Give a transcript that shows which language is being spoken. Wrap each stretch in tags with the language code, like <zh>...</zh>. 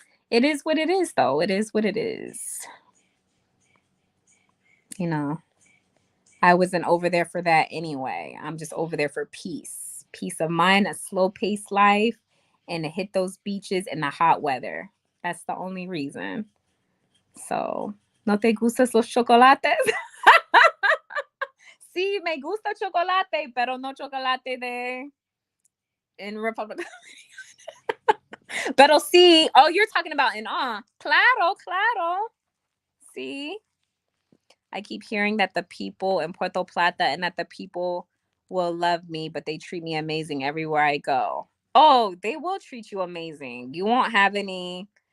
<en>It is what it is, though. It is what it is. You know, I wasn't over there for that anyway. I'm just over there for peace of mind, a slow paced life, and to hit those beaches in the hot weather. That's the only reason.</en> <es>So, ¿no te gustas los chocolates? Sí, me gusta chocolate, pero no chocolate de</es> <en>in Republic.</en> <es>Pero sí.</es> <en>Oh, you're talking about in Claro,</en> <es>claro.</es> <en>See, I keep hearing that the people in Puerto Plata and that the people will love me, but they treat me amazing everywhere I go. Oh, they will treat you amazing. You won't have any.</en>